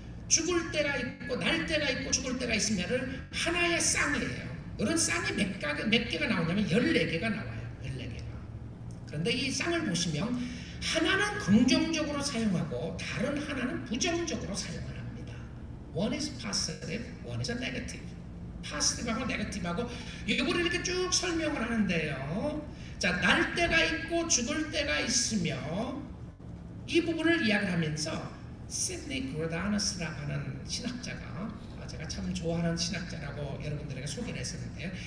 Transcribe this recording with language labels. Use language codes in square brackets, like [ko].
[ko] 죽을 때가 있고 날 때가 있고 죽을 때가 있으면 하나의 쌍이에요. 이런 쌍이 몇 개가 나오냐면 14개가 나와요. 14개가. 그런데 이 쌍을 보시면 하나는 긍정적으로 사용하고 다른 하나는 부정적으로 사용을 합니다. [en] One is positive, one is a negative. [ko] 파스티브하고 네거티브하고 이거를 이렇게 쭉 설명을 하는데요. 자, 날 때가 있고 죽을 때가 있으며 이 부분을 이야기를 하면서 시드니 그로다너스라고 하는 신학자가 제가 참 좋아하는 신학자라고 여러분들에게 소개를 했었는데요.